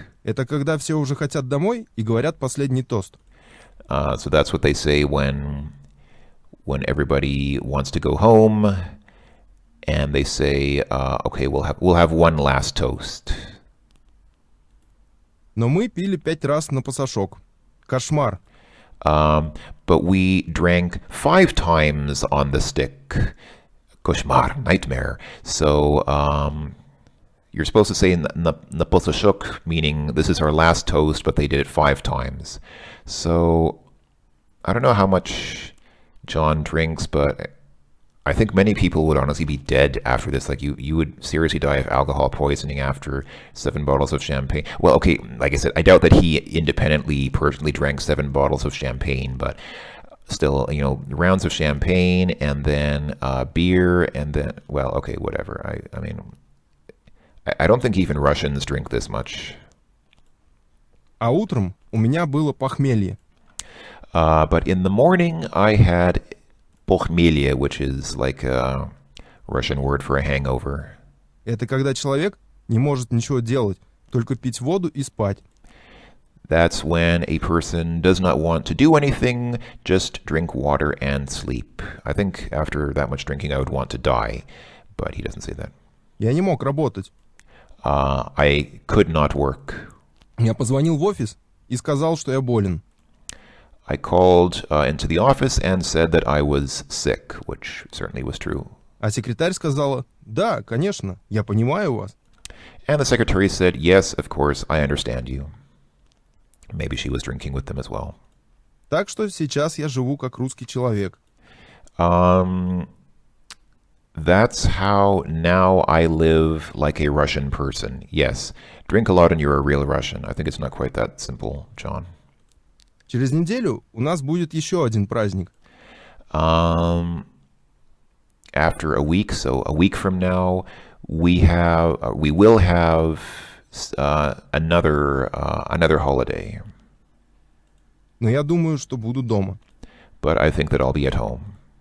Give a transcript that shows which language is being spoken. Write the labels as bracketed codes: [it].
[ru] Это когда все уже хотят домой и говорят последний тост. [en] So that's what they say when everybody wants to go home, and they say, "Okay, we'll have one last toast." [ru] Но мы пили 5 раз на посошок. Кошмар. [en] But we drank 5 times on the stick. Koshmar, nightmare. So you're supposed to say na posashok, meaning this is our last toast, but they did it 5 times. So I don't know how much John drinks, but I think many people would honestly be dead after this. Like you would seriously die of alcohol poisoning after 7 bottles of champagne. Well, okay, like I said, I doubt that he independently, personally drank 7 bottles of champagne, but still, rounds of champagne and then beer and then, well, okay, whatever. I mean, I don't think even Russians drink this much. [ru] А утром у меня было похмелье. [en] But in the morning, I had похмелье, which is like a Russian word for a hangover. [ru] Это когда человек не может ничего делать, только пить воду и спать. [en] That's when a person does not want to do anything, just drink water and sleep. I think after that much drinking, I would want to die, but he doesn't say that. [ru] Я не мог работать. [en] I could not work. [ru] Я позвонил в офис и сказал, что я болен. [en] I called into the office and said that I was sick, which certainly was true. [ru] А секретарь сказала, да, конечно, я понимаю вас. [en] And the secretary said, yes, of course, I understand you. Maybe she was drinking with them as well. [ru] Так что сейчас я живу как русский человек. [en] That's how now I live like a Russian person. Yes, drink a lot and you're a real Russian. I think it's not quite that simple, John. [ru] Через неделю у нас будет еще один праздник. [en] After a week, so a week from now, we will have another holiday, [ru] Но я думаю, что буду дома. [en] but I think that I'll be at home.